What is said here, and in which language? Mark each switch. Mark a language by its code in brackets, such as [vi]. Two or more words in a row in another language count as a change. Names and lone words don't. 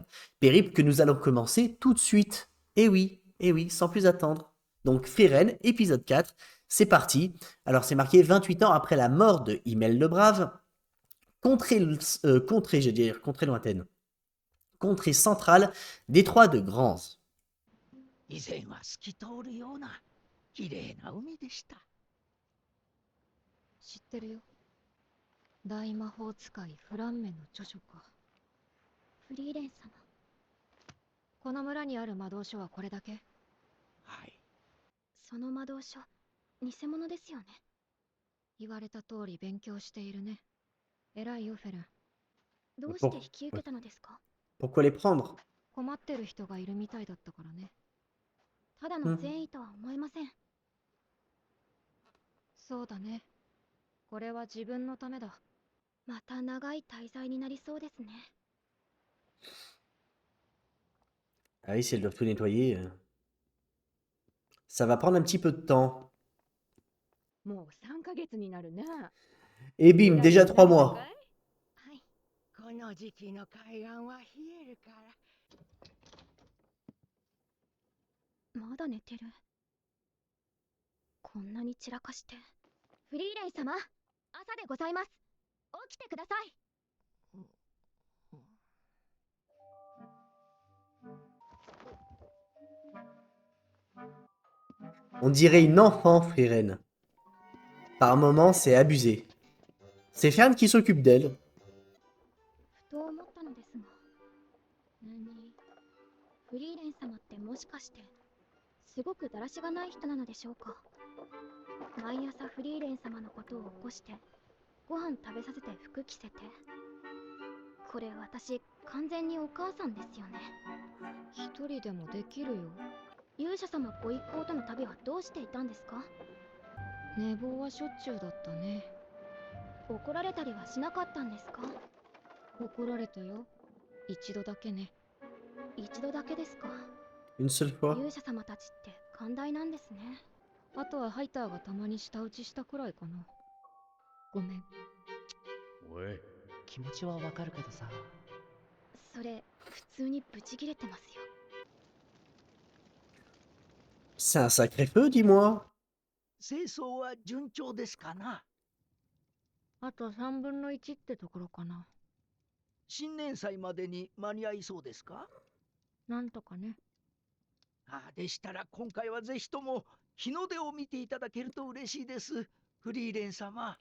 [fr] Périple que nous allons commencer tout de suite. Eh oui, sans plus attendre. Donc Frieren, épisode 4, c'est parti. Alors c'est marqué 28 ans après la mort de Himmel le Brave, contrée lointaine, contrée centrale, détroit de Granz. [ja] 以前は透き通るような綺麗な海でした。知ってるよ。大魔法使いフランメの著書か。フリーレン様。この村にある魔導書はこれだけ？はい。その魔導書、偽物ですよね。言われた通り勉強しているね。偉いよ、フェルン。どうして引き受けたのですか？ [fr] Pourquoi les prendre? [ja] 困ってる人がいるみたいだったからね。ただの善意とは思えません。そうだね。これは自分のためだ。また長い滞在になりそうですね。 [fr] Ah oui, si elles doivent tout nettoyer, ça va prendre un petit peu de temps. [ja] もう3ヶ月になるな。 [fr] Et bim, déjà 3 mois. [ja] はい。この時期の海岸は冷えるから。まだ寝てる。こんなに散らかして。フリーレン様、朝でございます。起きてください。 [fr] On dirait une enfant, Frieren. Par moments, c'est abusé. C'est Fern qui s'occupe d'elle. [ja] ふと思ったのですが。フリーレン様ってもしかして、すごくだらしがない人なのでしょうか。毎朝フリーレン様のことを起こして、ご飯食べさせて服着せて。これ私、完全にお母さんですよね。一人でもできるよ。勇者様ご一行との旅はどうしていたんですか？寝坊はしょっちゅうだったね。怒られたりはしなかったんですか？怒られたよ。一度だけね。一度だけですか。 [fr] Une seule fois. [ja] 勇者様たちって寛大なんですね。あとはハイターがたまに舌打ちしたくらいかな。ごめん。おい、気持ちはわかるけどさ。それ、普通にブチギレてますよ。 [fr] C'est un sacré feu, dis-moi. [ja] 清掃は順調ですかな。あと3分の1ってところかな。新年祭までに間に合いそうですか？なんとかね。でしたら今回はぜひとも日の出を見ていただけると嬉しいです、フリーレン様。